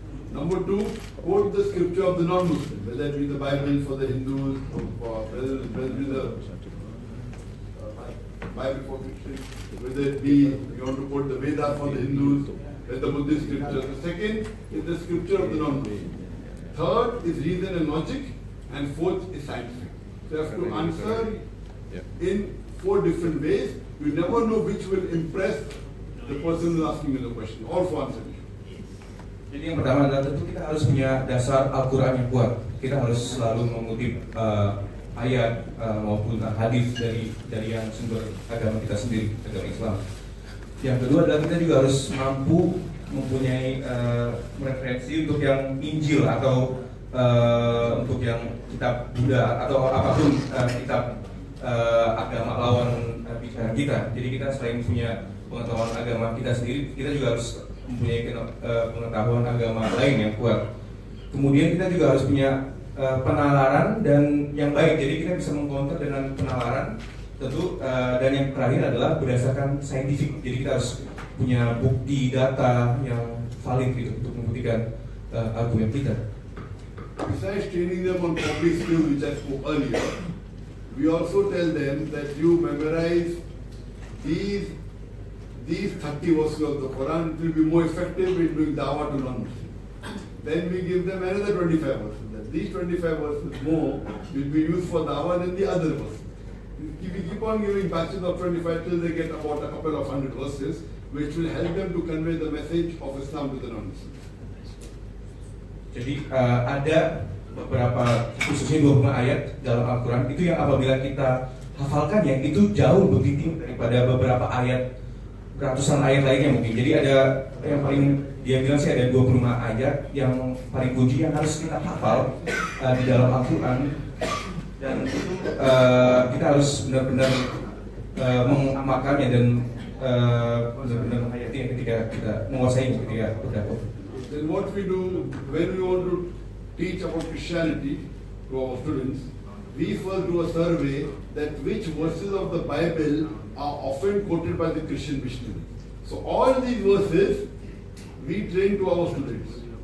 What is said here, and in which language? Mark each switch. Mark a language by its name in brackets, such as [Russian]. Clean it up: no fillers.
[English] Number 2, quote the scripture of the non-Muslim, whether it be the Bible for the Hindus, or whether it be the Bible for Christians, whether it be you want to quote the Vedas for the Hindus, the Buddhist scripture. The second is the scripture of the non-Muslim. Third is reason and logic, and fourth is scientific. So you have to answer in 4 different ways. You never know which will impress the person who is asking you the question. All 4 answers. [Indonesian] Jadi yang pertama adalah tentu kita harus punya dasar Al-Quran yang kuat. Kita harus selalu mengutip ayat maupun hadis dari yang sumber agama kita sendiri, agama Islam. Yang kedua adalah kita juga harus mampu mempunyai referensi untuk yang Injil atau untuk yang kitab Buddha atau apapun kitab agama lawan bicara kita. Jadi kita selain punya pengetahuan agama kita sendiri, kita juga harus mempunyai pengetahuan agama lain yang kuat. Kemudian kita juga harus punya penalaran dan yang baik. Jadi kita bisa mengcounter dengan penalaran tentu, dan yang terakhir adalah berdasarkan saintifik. Jadi kita harus punya bukti data yang valid gitu untuk membuktikan argumen kita. [English] Besides training them on public skills which I spoke earlier, we also tell them that you memorize these 30 verses of the Quran. It will be more effective in doing dawah to non-Muslims. Then we give them another 25 verses. That these 25 verses more will be used for dawah than the other verses. If we keep on giving batches of 25 till they get about a couple of 100 verses, which will help them to convey the message of Islam to the non-Muslims. [Indonesian] Jadi ada beberapa, khususnya 25 ayat dalam Al-Quran itu yang apabila kita hafalkan yang itu jauh lebih tinggi daripada beberapa ayat, ratusan ayat lainnya mungkin. Jadi ada yang paling dia bilang sih ada 25 ayat yang paling kunci yang harus kita hafal di dalam Al-Quran, dan itu kita harus benar-benar mengamalkannya dan benar-benar menghayatinya ketika kita menguasai ketika berdakwah. [English] Then what we do when we want to teach about Christianity to our students, we first do a survey that which verses of the Bible are often quoted by the Christian missionaries. So all these verses we train to our students.